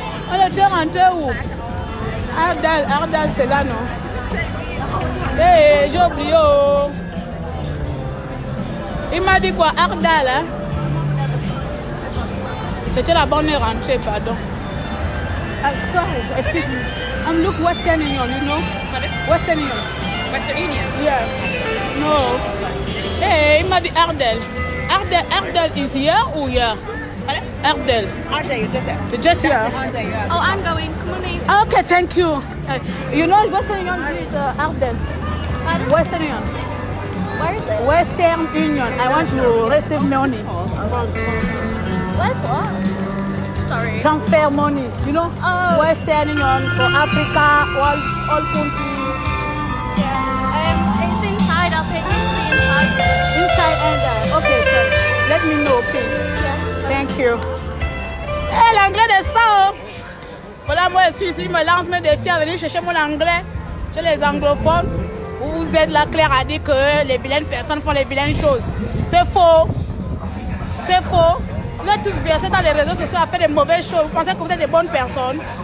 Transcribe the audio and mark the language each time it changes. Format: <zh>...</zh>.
<fr>On était rentré où? Ardal, c'est là, non? J'ai oublié. Oh. Il m'a dit quoi? Ardal, hein? C'était la bonne rentrée, pardon.</fr> <en>Sorry, excuse me. Look, Western Union, you know? Pardon? Western Union. Western Union? Yeah. No. Hey,</en> <fr>il m'a dit Ardel.</fr> <en>Ardel is here or here? Ardel. Ardel, you're just there. You're just here. Ardel, yeah. Oh, I'm going. Come on, me. Okay, thank you. You know Western Union is Ardel. Pardon? Western Union. Where is it? Western Union. I want to receive money. Where's what? Sorry. Transfer money. You know? Oh. Western Union for Africa, all countries. Yeah. It's inside. I'll take you to the inside. Inside and okay, so let me know, please. Yes. Thank you. Hey,</en> <fr>l'anglais de ça. Voilà, moi je suis ici, je me lance mes défis à venir chercher mon anglais. Chez les anglophones, vous êtes là, Claire a dit que les vilaines personnes font les vilaines choses. C'est faux. C'est faux. Vous êtes tous versés dans les réseaux sociaux à faire des mauvaises choses. Vous pensez que vous êtes des bonnes personnes.</fr>